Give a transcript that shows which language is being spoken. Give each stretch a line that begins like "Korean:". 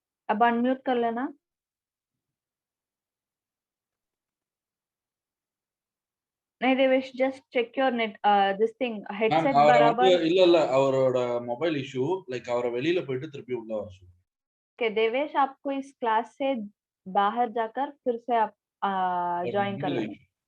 Hindi: अब अनम्यूट कर लेना।
English: नहीं Devesh, just check your net this thing
Tamil: ma'am
English: headset
Tamil: அவரை வந்து
Hindi: बराबर।
Tamil: இல்ல அவரோட மொபைல் இஷ்யூ, லைக் அவரை வெளியில போயிட்டு திருப்பி உள்ள வர சொல்லு.
Hindi: ओके देवेश, आपको इस क्लास से बाहर जाकर फिर से आप ज्वाइन कर लेना।